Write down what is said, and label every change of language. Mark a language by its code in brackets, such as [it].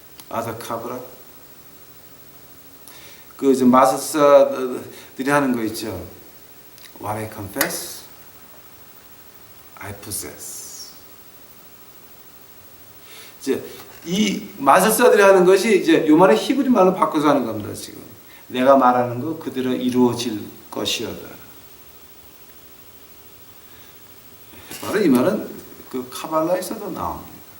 [ko] 아다카브라? 그 이제 마술사들이 하는 거 있죠. [en] What I confess, I possess. [ko] 이제 이 마술사들이 하는 것이 이제 요 말을 히브리 말로 바꿔서 하는 겁니다. 지금 내가 말하는 거 그대로 이루어질 것이어다. 바로 이 말은 그 카발라에서도 나옵니다.